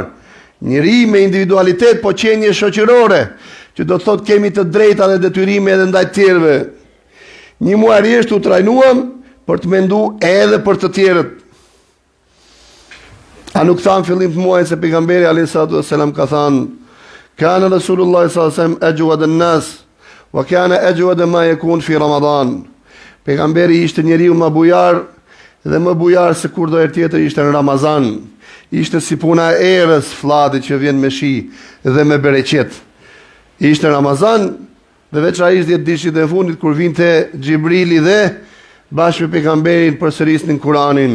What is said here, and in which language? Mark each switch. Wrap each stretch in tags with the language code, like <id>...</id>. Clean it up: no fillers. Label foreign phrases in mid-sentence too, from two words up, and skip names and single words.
<sq>Njëri me individualitet, po qenie shoqërore, që do të thotë kemi të drejta dhe detyrime edhe ndaj të tjerëve. Një muaj rresht u trajnuam për të menduar edhe për të tjerët. A nuk thamë fillim të muajit se pejgamberi</sq> <ar>عليه الصلاة والسلام</ar> <sq>ka thënë:</sq> <ar>"كان رسول الله صلى الله عليه وسلم أجود الناس وكان أجود ما يكون في رمضان."</ar> <sq>Pejgamberi ishte njeriu më bujar dhe më bujar se kur do herë tjetër ishte në Ramazan. Ishte si puna e erës fllati që vjen me shi dhe me bereqet. Ishte Ramazan dhe veçanërisht 10 ditët e fundit kur vinte Xhibrili dhe bashkë me pejgamberin përsërisnin Kur'anin.</sq>